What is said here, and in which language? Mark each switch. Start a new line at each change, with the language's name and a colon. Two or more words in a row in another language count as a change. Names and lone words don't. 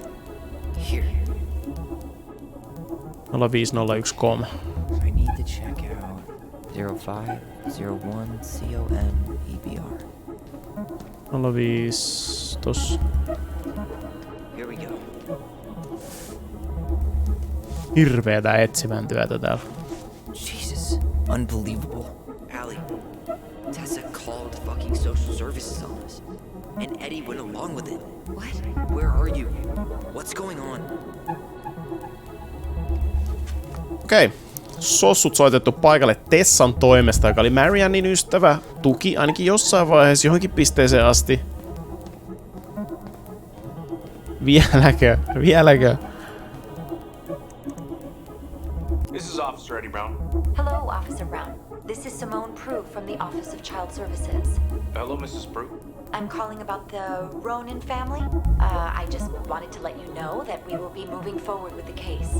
English: Here. 0501com. I need to check out 0501 COM EBR.
Finnish: 05 tossa.
English: Here we go.
Finnish: Hirveetä etsimän työtä täällä.
English: Jesus, unbelievable. Allie, Tessa called fucking social services on us. And Eddie went along with it. What? Where are you? What's going on?
Finnish: Okei. Sossut soitettu paikalle Tessan toimesta, joka oli Mariannin ystävä. Tuki ainakin jossain vaiheessa johonkin pisteeseen asti. Vieläkö?
English: This is Officer Eddie Brown. Hello, Officer Brown. This is Simone Prue from the Office of Child Services. Hello, Mrs. Prue. I'm calling about the Ronan family. I just wanted to let you know that we will be moving forward with the case.